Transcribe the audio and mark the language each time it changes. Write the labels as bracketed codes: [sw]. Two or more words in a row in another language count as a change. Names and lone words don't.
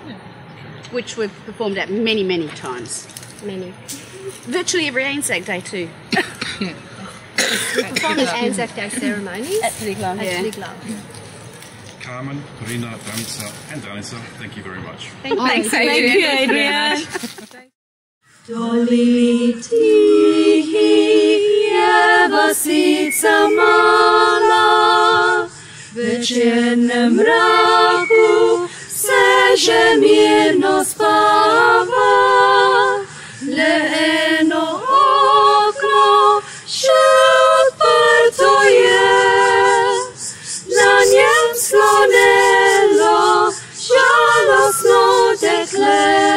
[en] Which we've performed at many, many times. Many. Virtually every Anzac Day too. We perform at Anzac Day ceremonies. At Triglav. Carmen, Corina, Danica and Danica, thank you very much. Thanks, Adrian. [sl] Doli tihi je vasica mala, večernem mraku seže mirno spava, le eno okno še odprto je, na njem slonelo žalostno dekle.